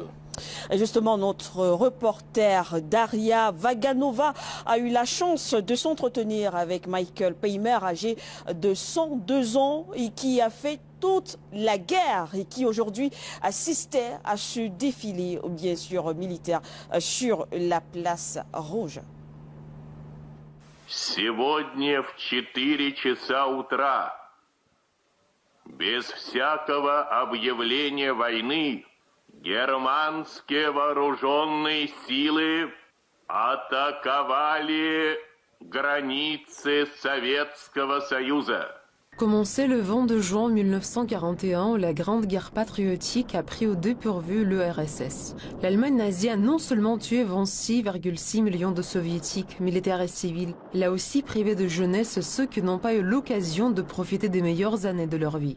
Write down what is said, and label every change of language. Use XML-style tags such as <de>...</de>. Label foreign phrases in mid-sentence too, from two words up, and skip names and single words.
<fr>Et justement, notre reporter Daria Vaganova a eu la chance de s'entretenir avec Michael Peimer, âgé de 102 ans et qui a fait toute la guerre et qui aujourd'hui assistait à ce défilé, bien sûr militaire, sur la place rouge.</fr> <ru>Сегодня в 4 часа утра, без всякого объявления войны, германские вооруженные силы атаковали границы Советского Союза.</ru> <fr>Commencé le 22 juin 1941, la Grande Guerre patriotique a pris au dépourvu l'URSS. L'Allemagne nazie a non seulement tué 26,6 millions de soviétiques, militaires et civils, elle a aussi privé de jeunesse ceux qui n'ont pas eu l'occasion de profiter des meilleures années de leur vie.</fr>